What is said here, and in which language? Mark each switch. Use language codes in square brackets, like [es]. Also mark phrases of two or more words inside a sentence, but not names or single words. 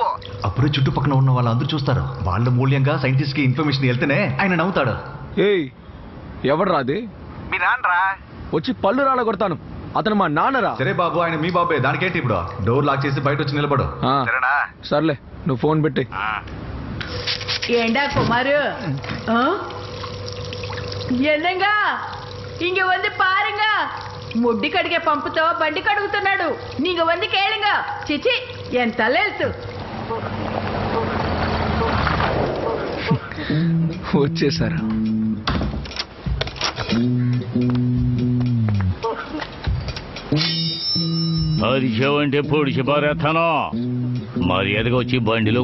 [te] అప్పుడే చుట్టుపక్కల ఉన్న వాళ్ళందరూ చూస్తారు. వాళ్ళ మూల్యంగా సైంటిస్ట్ కి ఇన్ఫర్మేషన్ వెళ్తేనే ఆయన నవ్వుతాడు. ఏయ్ ఎవరు రాది? మీ నాన్నరా. వచ్చి పళ్ళు రాళ్ళ కొడతాను. అతను మా నాన్నరా. సరే బాబు, ఆయన మీ బాబే, దానికేంటి ఇప్పుడు? [en] door lock [te] చేసి బయట వచ్చి నిలబడు. ఆ, సర్లే నువ్వు ఫోన్ పెట్టి. [ta] ஏண்டா குமாரு என்னங்க இங்க வந்து பாருங்க, முட்டி கடிக்க பம்புతో [te] బండి కడుగుతున్నాడు. [ta] நீங்க வந்து கேளுங்க. చిచి என் தலையெழுத்து. [te] వచ్చేసారు. అరిచావంటే పొడిచి పారేస్తాను. మర్యాదగా వచ్చి బండిలో